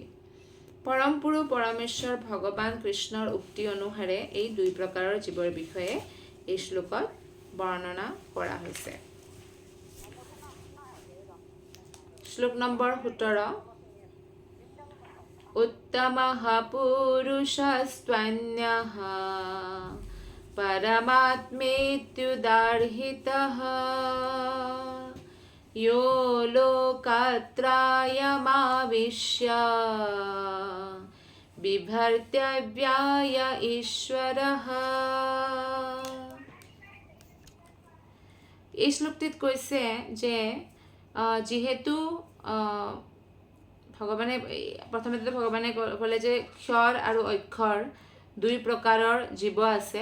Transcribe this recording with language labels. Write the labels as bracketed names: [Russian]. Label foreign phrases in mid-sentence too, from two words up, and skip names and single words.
[Assamese] পৰম পুৰুষ পৰমেশ্বৰ ভগৱান কৃষ্ণৰ উক্তি অনুসাৰে এই 2 প্ৰকাৰৰ জীৱৰ বিষয়ে এই শ্লোকত বৰ্ণনা কৰা হৈছে। শ্লোক নম্বৰ 17। [Sanskrit] উত্তমঃ পুৰুষস্ত্বন্যঃ পৰমাত্মেত্যুদাহৃতঃ यो लोकत्रयमाविश्य बिभर्त्यव्यय ঈশ্বৰঃ। [Assamese] এই শ্লোকটিত কৈছে যে যিহেতু ভগৱানে প্ৰথমতে ভগৱানে ক'লে যে ক্ষৰ আৰু অক্ষৰ 2 প্ৰকাৰৰ জীৱ আছে।